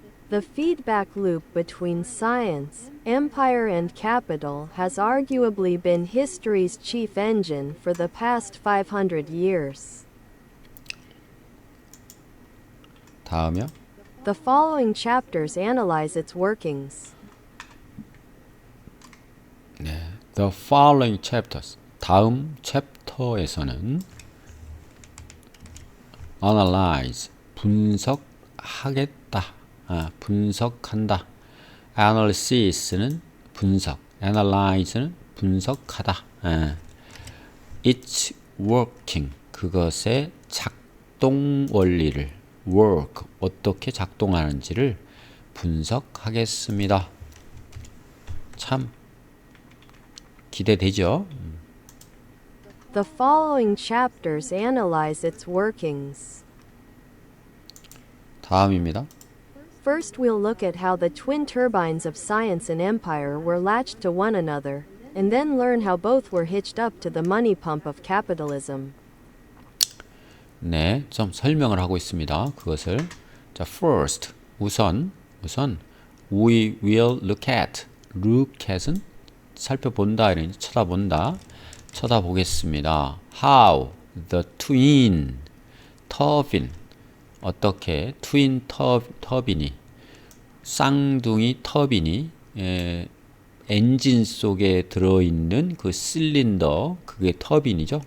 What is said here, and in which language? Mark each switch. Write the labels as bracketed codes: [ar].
[en] The feedback loop between science, empire, and capital has arguably been history's chief engine for the past 500 years. [ko] 다음이요. [en] The following chapters analyze its workings. The following chapters. [ko] 다음 챕터에서는 analyze, 분석하겠다. 분석한다. analysis는 분석, analyze는 분석하다. [en] It's working, [ko] 그것의 작동 원리를, work, 어떻게 작동하는지를 분석하겠습니다. 참 기대되죠? [en] The following chapters analyze its workings. [ko] 다음입니다. [en] First, we'll look at how the twin turbines of science and empire were latched to one another, and then learn how both were hitched up to the money pump of capitalism. [ko] 네, 좀 설명을 하고 있습니다. 그것을. 자, first, 우선 [en] we will look at [ko] 은 살펴본다, 이런 쳐다본다, 쳐다보겠습니다. [en] How the twin turbine, [ko] 어떻게 트윈 터빈이, 쌍둥이 터빈이 엔진 속에 들어있는 그 실린더, 그게 터빈이죠.